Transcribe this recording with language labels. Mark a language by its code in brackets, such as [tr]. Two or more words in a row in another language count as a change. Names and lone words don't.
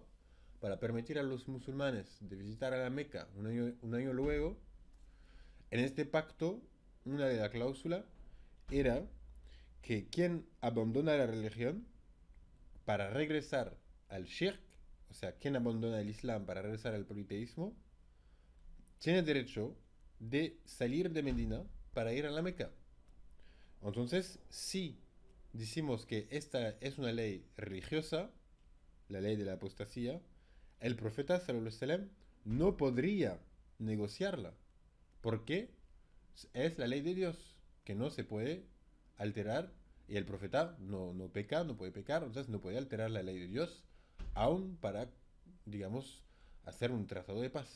[es] para permitir a los musulmanes de visitar a la Meca un año luego, en este pacto, una de las cláusulas era que quien abandona la religión para regresar al shirk, o sea, quien abandona el Islam para regresar al politeísmo, tiene derecho de salir de Medina para ir a la Meca. Entonces, si decimos que esta es una ley religiosa, la ley de la apostasía, el profeta [ar] صلى الله عليه وسلم [es] no podría negociarla, porque es la ley de Dios, que no se puede alterar, y el profeta no peca, no puede pecar, entonces no puede alterar la ley de Dios, aún para, digamos, hacer un tratado de paz.